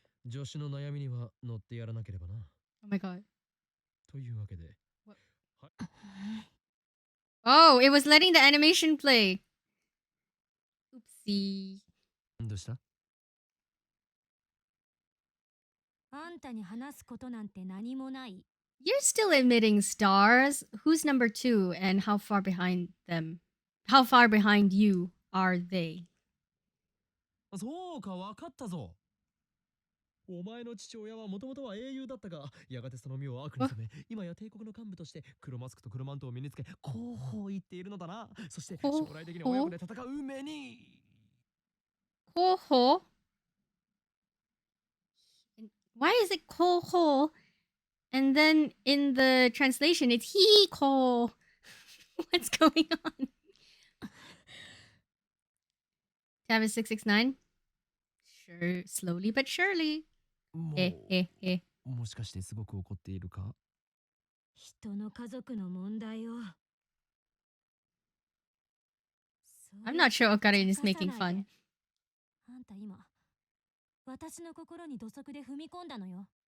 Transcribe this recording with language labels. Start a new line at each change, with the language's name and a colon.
Japanese: 助手の悩みには乗ってやらなければな。
English: Oh my god.
Japanese: というわけで。
English: Oh, it was letting the animation play. Oopsie.
Japanese: どうした？あんたに話すことなんて何もない。
English: You're still admitting stars. Who's number 2 and how far behind them? How far behind you are they?
Japanese: そうか、わかったぞ。お前の父親はもともとは英雄だったが、やがてその身を悪に染め、今や帝国の幹部として黒マスクと黒マントを身につけ、こう言っているのだな。そして将来的に親子で戦う目に。
English: Koho? Why is it Koho? And then in the translation, it's he ko. What's going on? Tavis 669. Sure, slowly but surely.
Japanese: もしかしてすごく怒っているか？人の家族の問題を。
English: I'm not sure Okarin is making fun.
Japanese: あんた今、私の心に土足で踏み込んだのよ。